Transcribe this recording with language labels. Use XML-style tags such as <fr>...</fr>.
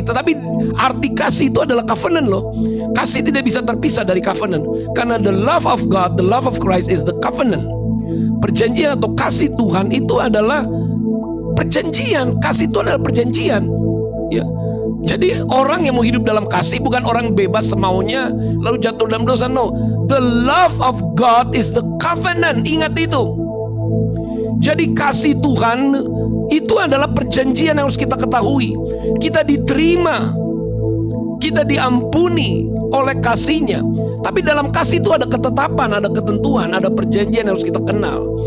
<id>Tetapi arti kasih itu adalah covenant loh. Kasih tidak bisa terpisah dari covenant, karena</id> <en>the love of God, the love of Christ is the covenant.</en> <id>Perjanjian atau kasih Tuhan itu adalah perjanjian. Kasih itu adalah perjanjian, ya. Jadi orang yang mau hidup dalam kasih bukan orang bebas semaunya lalu jatuh dalam dosa.</id> <en>No, the love of God is the covenant.</en> <id>Ingat itu. Jadi kasih Tuhan itu adalah perjanjian yang harus kita ketahui. Kita diterima, kita diampuni oleh kasihnya. Tapi dalam kasih itu ada ketetapan, ada ketentuan, ada perjanjian yang harus kita kenal.</id>